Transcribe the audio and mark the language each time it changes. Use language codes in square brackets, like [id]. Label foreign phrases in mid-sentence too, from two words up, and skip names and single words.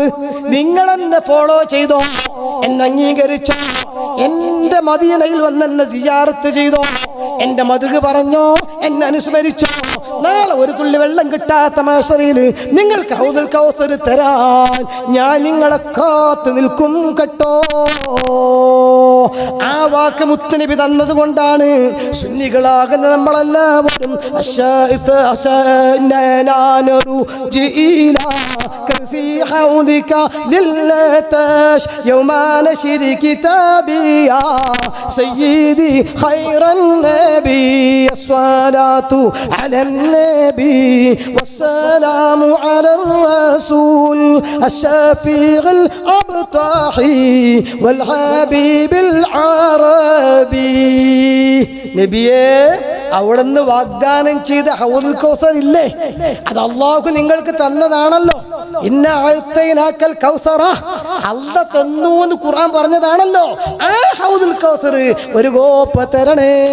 [ml] നിങ്ങൾ എന്നെ ഫോളോ ചെയ്തോ, എന്നെ അംഗീകരിച്ചോ, എൻ്റെ മദീനയിൽ വന്ന് എന്നെ സിയാറത്ത് ചെയ്തോ, എൻ്റെ മദ്ഹ് പറഞ്ഞോ, എന്നെ അനുസ്മരിച്ചോ, നാളെ ഒരു തുള്ളി വെള്ളം കിട്ടാത്ത മാശറയിൽ നിങ്ങൾക്ക് [ar] حوض الكوثر [ml] തരാൻ ഞാൻ നിങ്ങളെ കാത്തു നിൽക്കും കേട്ടോ. ആ വാക്ക് മുത്തുനബി തന്നത് കൊണ്ടാണ് സുന്നികളാകുന്ന നമ്മളെല്ലാവരും [ar] في حوضك للعطش يوم نشر كتابي يا سيدي خير النبي الصلاة على النبي والسلام على الرسول الشفيع الأبطحي والحبيب العربي [ml] നബിയേ അവിടുന്ന് വാഗ്ദാനം ചെയ്ത ഹൗദുൽ കൗസർ ഇല്ലേ, അത് അല്ലാഹു നിങ്ങൾക്ക് തന്നതാണല്ലോ. [ar] إنا أعطيناك الكوثر, [ml] അല്ലാഹു തന്നു എന്ന് ഖുർആൻ പറഞ്ഞതാണല്ലോ. ആ [ar] حوض الكوثر [ml] ഒരു കോപ്പ തരണേ.